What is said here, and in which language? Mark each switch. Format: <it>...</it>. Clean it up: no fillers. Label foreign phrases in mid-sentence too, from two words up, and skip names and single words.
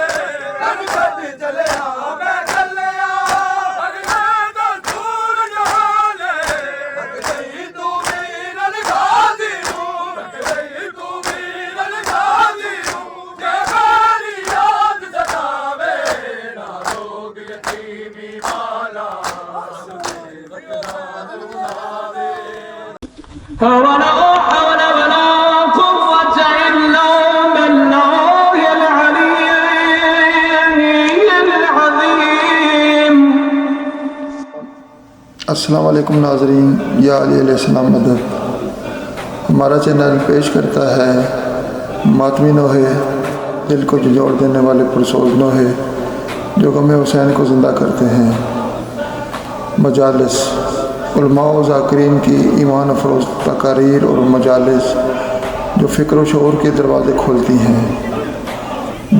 <pa>در چھڈ چلیا میں چلیا اگلے دا دور جانے رکھ لئی توں ویرن غازی نوں رکھ لئی توں ویرن غازی نوں جے میری یاد ستاوے نا روگ یتیمی والا رب بے وطنا نوں لاوے</pa> <ar>ولا حول ولا قوة إلا بالله العلي العظيم।</ar> <ur>السلام علیکم ناظرین، یا علیہ السلام مدد. ہمارا چینل پیش کرتا ہے ماتمی نوحے، دل کو جھنجھوڑ دینے والے پرسوز نوحے جو غم حسین کو زندہ کرتے ہیں. مجالس، علما و ذاکرین کی ایمان افروز تقاریر اور مجالس جو فکر و شعور کے دروازے کھولتی ہیں.</ur>